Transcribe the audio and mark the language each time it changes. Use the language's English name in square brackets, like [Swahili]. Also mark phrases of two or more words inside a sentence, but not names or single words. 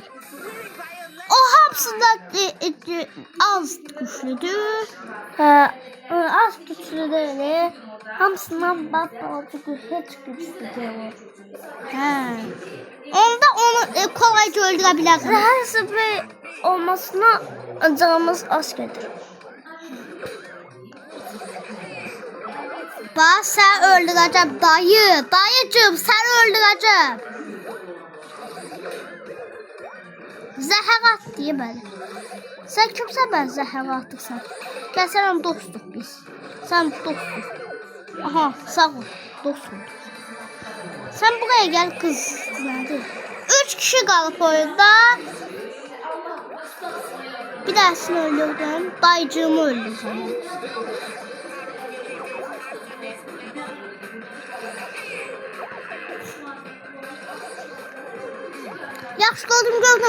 [Azerbaijani] O hamısından az güçlüdür. [Turkish] Az güçlü değil. Hamısından batmalı çünkü hiç güçlü değil. [Azerbaijani] Hə. Onda onu kolayca öldürə bilərsən. [Turkish] Her sprey olmasına canımız az gelir. [Azerbaijani] Bax, sən öldürəcəm dayı. Dayıcım, sən öldürəcəm. Zəhər at deyə məni. Sən kimsən mən zəhər atırsan? Gəl sənə dostuq biz. Sən dostuq. Aha, sağ ol. Dostum. Sən buraya gəl qız. Nədir? 3 kişi qalıb oyunda. Bir dahasını öldürdüm. Dayıcığımı öldürdüm. Yaxşı gördüm.